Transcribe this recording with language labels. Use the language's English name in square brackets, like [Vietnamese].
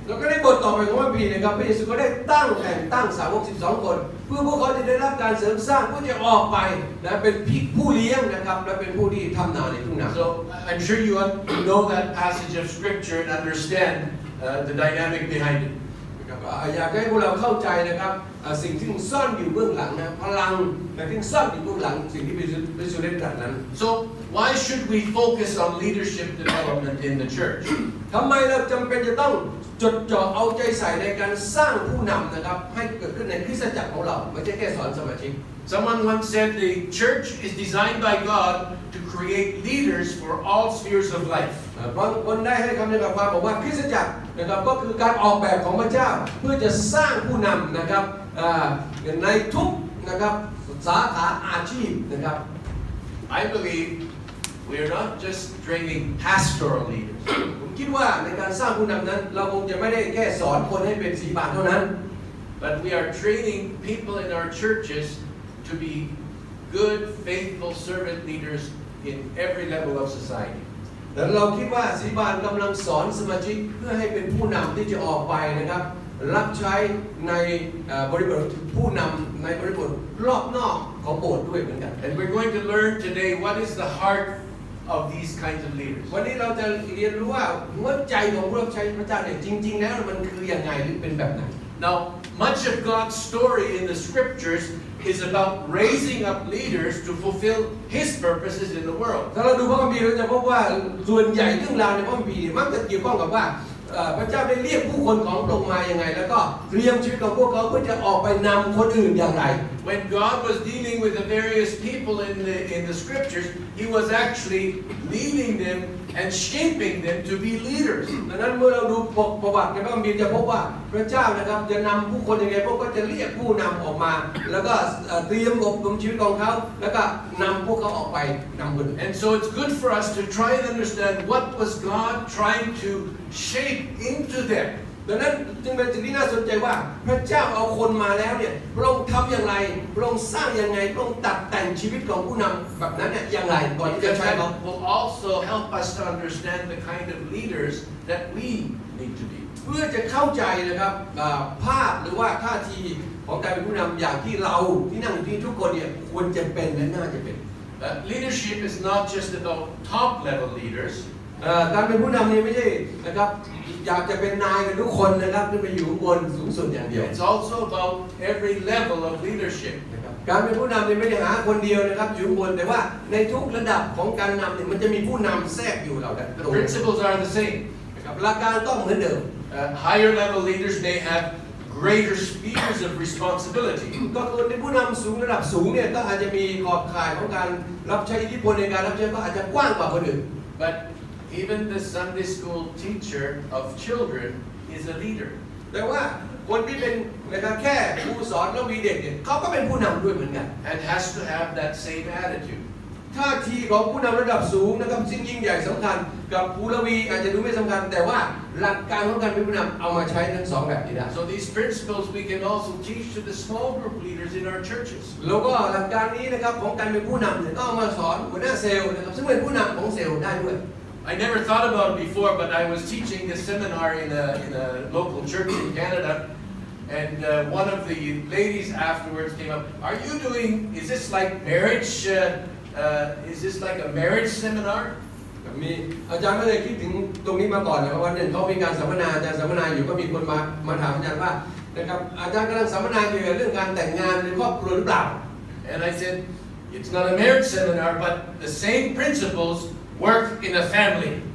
[Thai] แล้วก็ได้บทต่อไปของพระบิดานะครับพระเยซูก็ได้แต่งตั้งสาวก12 คนเพื่อพวกเขาจะได้รับการเสริมสร้างเพื่อจะออกไปนะเป็นผู้เลี้ยงนะครับและเป็นผู้ที่ทำนาในทุ่งนา [English] So I'm sure you know that passage of scripture and understand the dynamic behind it. [Thai] อยากให้พวกเราเข้าใจนะครับสิ่งที่ซ่อนอยู่เบื้องหลังนะพลังที่ซ่อนอยู่เบื้องหลังสิ่งที่พระเยซูได้ตรัสนั้น [English] So why should we focus on leadership development in the church? [Thai] ทำไมเราจำเป็นจะต้องจดจ่อเอาใจใส่ในการสร้างผู้นำนะครับให้เกิดขึ้นในคริสตจักรของเราไม่ใช่แค่สอนสมาชิก [English] Someone once said the church is designed by God to create leaders for all spheres of life. [Thai] บางคนได้ให้คำแนะนำความบอกว่าคริสตจักรนะครับก็คือการออกแบบของพระเจ้าเพื่อจะสร้างผู้นำนะครับในทุกนะครับสาขาอาชีพนะครับ [English] I believe we are not just training pastoral leaders. [Thai] ผมคิดว่าในการสร้างผู้นำนั้นเราคงจะไม่ได้แค่สอนคนให้เป็นสีบาทเท่านั้น [English] But we are training people in our churches to be good, faithful servant leaders in every level of society. [Thai] แต่เราคิดว่าศิบาลกำลังสอนสมาชิกเพื่อให้เป็นผู้นำที่จะออกไปนะครับรับใช้ในบริบทผู้นำในบริบทรอบนอกของโบสถ์ด้วยเหมือนกัน [English] And we're going to learn today what is the heart of these kinds of leaders. [Thai] วันนี้เราจะเรียนรู้ว่าหัวใจของผู้รับใช้พระเจ้าเนี่ยจริงๆแล้วมันคือยังไงหรือเป็นแบบไหน [English] Now, much of God's story in the scriptures is about raising up leaders to fulfill His purposes in the world. [Thai] ถ้าเราดูพระคัมภีร์เราจะพบว่าส่วนใหญ่เรื่องราวในพระคัมภีร์มักจะเกี่ยวข้องกับว่าพระเจ้าได้เรียกผู้คนของพระองค์มาอย่างไงแล้วก็เตรียมชีวิตของพวกเขาเพื่อจะออกไปนำคนอื่นอย่างไร [English] When God was dealing with the various people in the scriptures, He was actually leading them and shaping them to be leaders. [Thai] ดังนั้นเมื่อเราดูประวัติในพระคัมภีร์จะพบว่าพระเจ้านะครับจะนำผู้คนยังไงพวกก็จะเรียกผู้นำออกมาแล้วก็เตรียมอบรมชีวิตของเขาแล้วก็นำพวกเขาออกไปนำคนอื่น [English] And so it's good for us to try and understand what was God trying to shape into them. [Thai] ดังนั้นจึงเป็นสิ่งที่น่าสนใจว่าพระเจ้าเอาคนมาแล้วเนี่ยพระองค์ทำอย่างไรพระองค์สร้างยังไงพระองค์ตัดแต่งชีวิตของผู้นำแบบนั้นเนี่ยอย่างไรก่อนที่จะ [English] Because [Thai] ใช้เขา [English] that will also help us to understand the kind of leaders that we need to be. [Thai] เพื่อจะเข้าใจนะครับภาพหรือว่าท่าทีของการเป็นผู้นำอย่างที่เราที่นั่งอยู่ที่ทุกคนเนี่ยควรจะเป็นและน่าจะเป็น [English] Leadership is not just about top level leaders. [Thai] การเป็นผู้นำนี่ไม่ใช่นะครับอยากจะเป็นนายกันทุกคนนะครับขึ้นไปอยู่บนสูงสุดอย่างเดียว [English] It's also about every level of leadership. [Thai] การเป็นผู้นำนี่ไม่ได้หาคนเดียวนะครับอยู่บนแต่ว่าในทุกระดับของการนำเนี่ยมันจะมีผู้นำแทรกอยู่เราแต่ [English] The principles are the same. [Thai] นะครับหลักการต้องเหมือนเดิม [English] Higher level leaders may have greater spheres of responsibility. [Thai] ก็คนในผู้นำสูงระดับสูงเนี่ยก็อาจจะมีขอบข่ายของการรับใช้อิทธิพลในการรับใช้ก็อาจจะกว้างกว่าคนอื่น [English] But even the Sunday school teacher of children is a leader. [Thai] แต่ว่าคนที่เป็นนะครับแค่ครูสอนแล้วมีเด็กเนี่ยเขาก็เป็นผู้นำด้วยเหมือนกัน [English] And has to have that same attitude. [Thai] ท่าทีของผู้นำระดับสูงนะครับสิ่งยิ่งใหญ่สำคัญกับผู้ละวีอาจจะดูไม่สำคัญแต่ว่าหลักการของการเป็นผู้นำเอามาใช้ทั้งสองแบบนี้ได้ [English] So these principles we can also teach to the small group leaders in our churches. [Thai] แล้วก็หลักการนี้นะครับของการเป็นผู้นำเนี่ยต้องมาสอนหัวหน้าเซลล์นะครับซึ่งเป็นผู้นำของเซลล์ได้ด้วย [English] I never thought about it before, but I was teaching this seminar in a local church in Canada, and one of the ladies afterwards came up. Is this like marriage? Is this like a marriage seminar? [Thai] มีอาจารย์ไม่ได้คิดถึงตรงนี้มาก่อนนะครับวันหนึ่งเขามีการสัมมนาอาจารย์สัมมนาอยู่ก็มีคนมาถามอาจารย์ว่านะครับอาจารย์กำลังสัมมนาเกี่ยวกับเรื่องการแต่งงานในครอบครัวหรือเปล่า [English] And I said, it's not a marriage seminar, but the same principles work in a family.